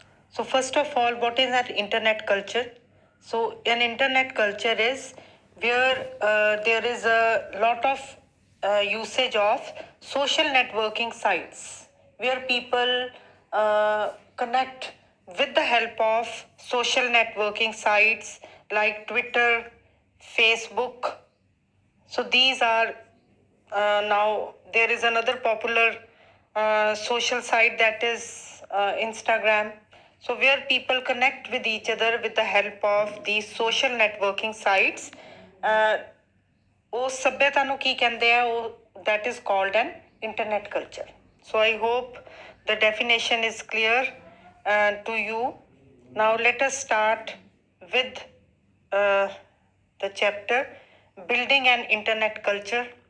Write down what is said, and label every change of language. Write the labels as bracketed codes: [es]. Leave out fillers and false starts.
[en] So first of all, what is an internet culture? So an internet culture is where there is a lot of usage of social networking sites where people connect with the help of social networking sites like Twitter, Facebook. So these are now there is another popular social site that is Instagram. So where people connect with each other with the help of these social networking sites. [pa] ਉਸ ਸੱਭਿਅਤਾ ਨੂੰ ਕੀ ਕਹਿੰਦੇ ਆ ਉਹ [en] that is called an internet culture. So I hope the definition is clear to you. Now let us start with uh, the chapter Building an Internet Culture.